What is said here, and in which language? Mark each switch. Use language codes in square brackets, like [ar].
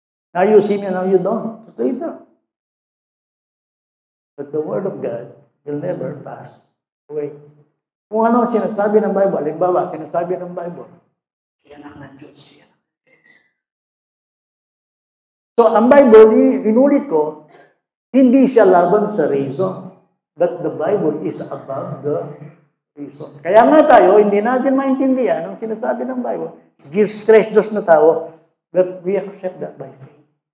[en] Now you see me, now you don't. [tl] Totoo ito. [en] But the word of God will never pass away. [tl] Kung ano sinasabi ng Bible, halimbawa, sinasabi ng Bible, siya anak ng Diyos, siya anak ng Diyos. [en] So, ang Bible, [tl] inulit ko, hindi siya laban sa [en] reason, but the Bible is above the reason. [tl] Kaya nga tayo, hindi natin maintindihan ang sinasabi ng Bible. [en] Jesus Christ, [tl] Diyos na tao, [en] but we accept that by faith.